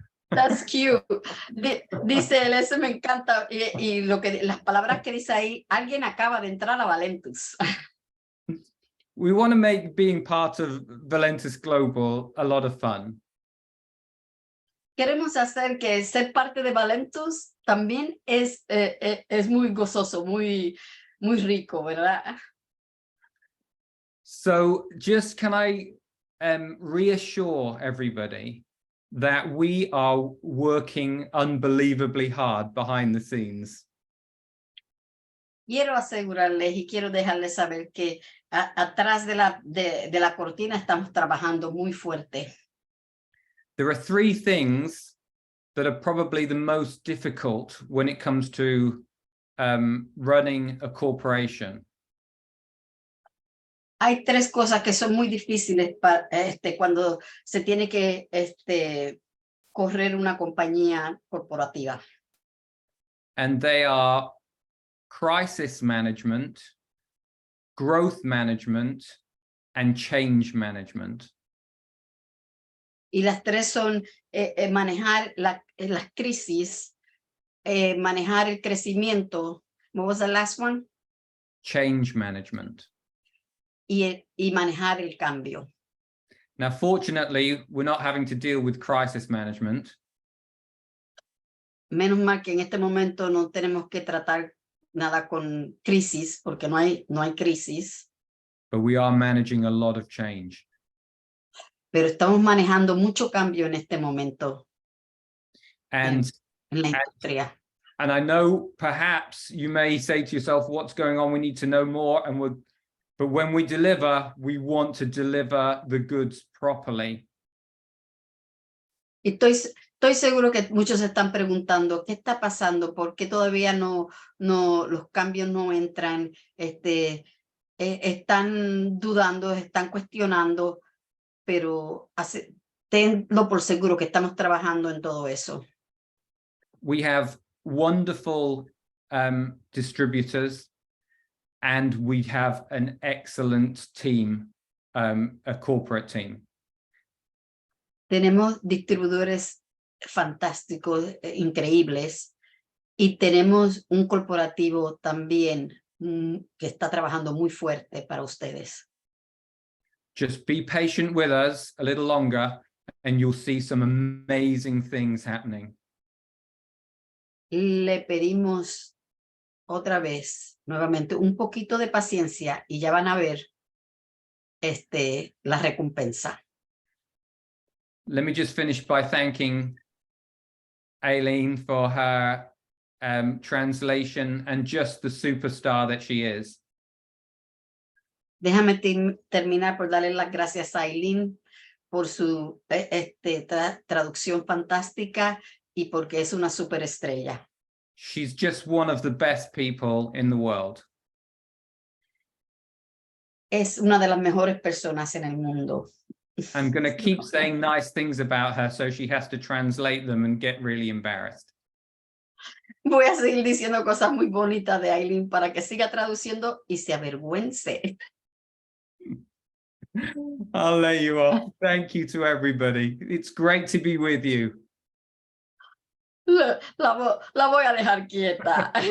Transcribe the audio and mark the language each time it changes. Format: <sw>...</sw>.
<en>That's cute.</en> <es>Dice él, eso me encanta. Y las palabras que dice ahí, alguien acaba de entrar a Valentus.</es> <en>We want to make being part of Valentus Global a lot of fun.</en> <es>Queremos hacer que ser parte de Valentus también es muy gozoso, muy rico, ¿verdad?</es> <en>So just can I reassure everybody that we are working unbelievably hard behind the scenes.</en> <es>Quiero asegurarles y quiero dejarles saber que atrás de la cortina estamos trabajando muy fuerte.</es> <en>There are three things that are probably the most difficult when it comes to running a corporation.</en> <es>Hay tres cosas que son muy difíciles cuando se tiene que correr una compañía corporativa.</es> <en>And they are crisis management, growth management, and change management.</en> <es>Y las tres son manejar las crisis, manejar el crecimiento.</es> <en>What was the last one? Change management.</en> <es>y manejar el cambio.</es> <en>Now, fortunately, we're not having to deal with crisis management.</en> <es>Menos mal que en este momento no tenemos que tratar nada con crisis, porque no hay crisis,</es> <en>But we are managing a lot of change.</en> <es>pero estamos manejando mucho cambio en este momento</es> <en>And,</en> <es>en la industria.</es> <en>and I know perhaps you may say to yourself, what's going on? We need to know more. But when we deliver, we want to deliver the goods properly.</en> <es>Y estoy seguro que muchos se están preguntando, ¿qué está pasando? ¿Por qué todavía los cambios no entran? Están dudando, están cuestionando, pero tenlo por seguro que estamos trabajando en todo eso.</es> <en>We have wonderful distributors, and we have an excellent team, a corporate team.</en> <es>Tenemos distribuidores fantásticos, increíbles, y tenemos un corporativo también que está trabajando muy fuerte para ustedes.</es> <en>Just be patient with us a little longer, and you'll see some amazing things happening.</en> <es>Le pedimos otra vez, nuevamente, un poquito de paciencia y ya van a ver la recompensa.</es> <en>Let me just finish by thanking Aileen for her translation and just the superstar that she is.</en> <es>Déjame terminar por darle las gracias a Aileen por su traducción fantástica y porque es una superestrella.</es> <en>She's just one of the best people in the world.</en> <es>Es una de las mejores personas en el mundo.</es> <en>I'm going to keep saying nice things about her, so she has to translate them and get really embarrassed.</en> <es>Voy a seguir diciendo cosas muy bonitas de Aileen para que siga traduciendo y se avergüence.</es> <en>I'll let you off. Thank you to everybody. It's great to be with you.</en> <es>La voy a dejar quieta.</es>